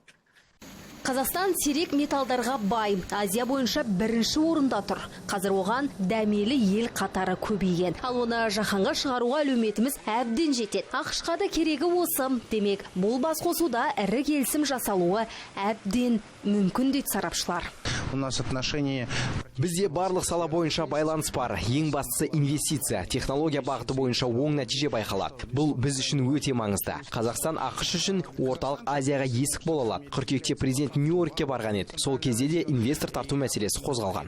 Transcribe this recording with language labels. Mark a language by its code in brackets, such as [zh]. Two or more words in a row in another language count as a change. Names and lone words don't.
[kk] Қазақстан сирек металдарға бай, Азия бойынша бірінші орында тұр. Қазір оған дәмелі ел қатары көбейген. Ал оны жаһанға шығаруға әлеуметіміз әбден жетеді. ақш-қа да керегі осы. Демек, бұл басқосуда ірі келісім жасалуы әбден мүмкін дейді сарапшылар. [ru] У нас отношения... [kk] Бізде барлық сала бойынша байланыс бар. Ең бастысы инвестиция, технология бағыты бойынша оң нәтиже байқалады. Бұл біз үшін өте маңызды. Қазақстан ақш үшін орталық Азияға есік бола алады. Қыркүйекте президент Нью-Йоркке барған еді. Сол кезде де инвестор тарту мәселесі қозғалған.